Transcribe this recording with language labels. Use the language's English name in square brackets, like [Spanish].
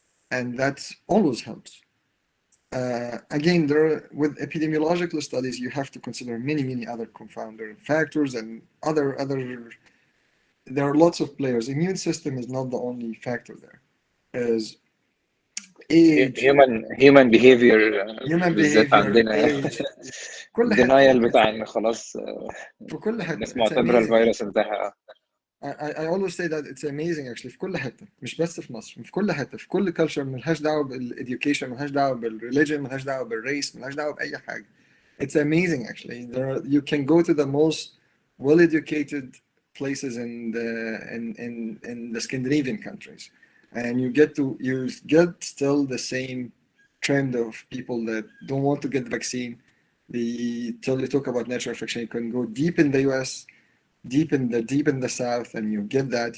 [English] And that always helps. Again, with epidemiological studies, you have to consider many other confounder factors and other. There are lots of players. Immune system is not the only factor there. As age, human behavior [Arabic] بالذات عندنا كل denial بتاع ان خلاص في كل حته. الناس معتبره الفيروس انتهى. [English] I always say that it's amazing actually [Arabic] في كل حته، مش بس في مصر، في كل حته، في كل culture. ملهاش دعوه بالeducation، ملهاش دعوه بالreligion، ملهاش دعوه بالrace، ملهاش دعوه باي حاجه. [English] It's amazing actually. You can go to the most well-educated places in the Scandinavian countries, and you get still the same trend of people that don't want to get the vaccine. Till you talk about natural infection, you can go deep in the US, deep in the South, and you get that.